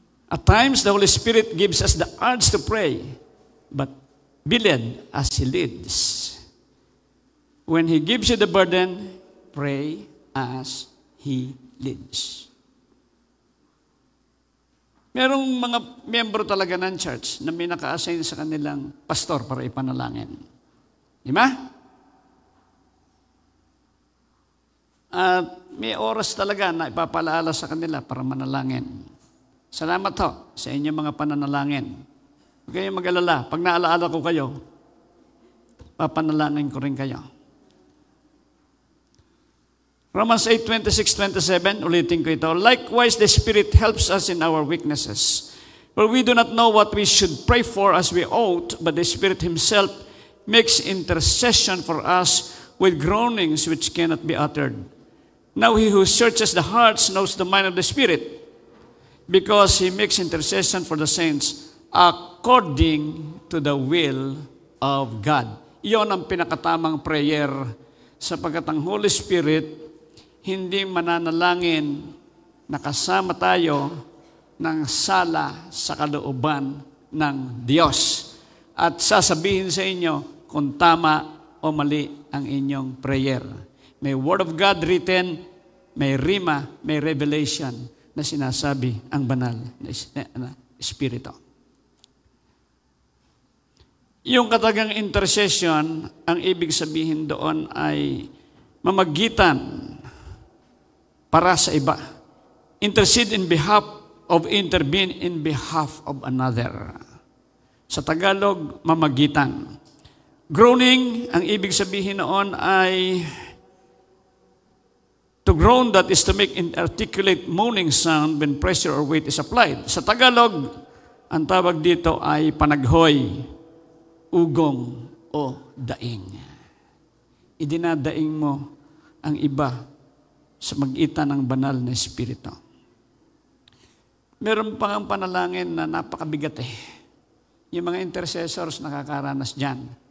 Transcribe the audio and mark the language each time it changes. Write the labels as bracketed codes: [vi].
[en] At times, the Holy Spirit gives us the urge to pray, but be led as He leads. When He gives you the burden, pray as He leads. [tl] Merong mga miyembro talaga ng church na may naka-assign sa kanilang pastor para ipanalangin. Di ba? At may oras talaga na ipapalaala sa kanila para manalangin. Salamat ho sa inyong mga pananalangin. Huwag kayong mag-alala. Pag naalaala ko kayo, papanalangin ko rin kayo. Romans 8:26-27, ulitin ko ito. [en] Likewise, the Spirit helps us in our weaknesses. For we do not know what we should pray for as we ought, but the Spirit Himself makes intercession for us with groanings which cannot be uttered. Now He who searches the hearts knows the mind of the Spirit, because He makes intercession for the saints according to the will of God. [tl] Iyon ang pinakatamang prayer, sapagkat ang Holy Spirit hindi mananalangin na kasama tayo ng sala sa kalooban ng Diyos. At sasabihin sa inyo kung tama o mali ang inyong prayer. May Word of God written, may rima, may revelation na sinasabi ang banal na Espiritu. Yung katagang intercession, ang ibig sabihin doon ay mamagitan para sa iba. [en] Intercede in behalf of, intervene in behalf of another. [tl] Sa Tagalog, mamagitan. [en] Groaning, [tl] ang ibig sabihin noon ay [en] to groan, that is to make inarticulate moaning sound when pressure or weight is applied. [tl] Sa Tagalog, ang tawag dito ay panaghoy, ugong o daing. Idinadaing mo ang iba sa magitan ng banal na Espiritu. Meron pang ang panalangin na napakabigat eh. Yung mga intercessors nakakaranas dyan.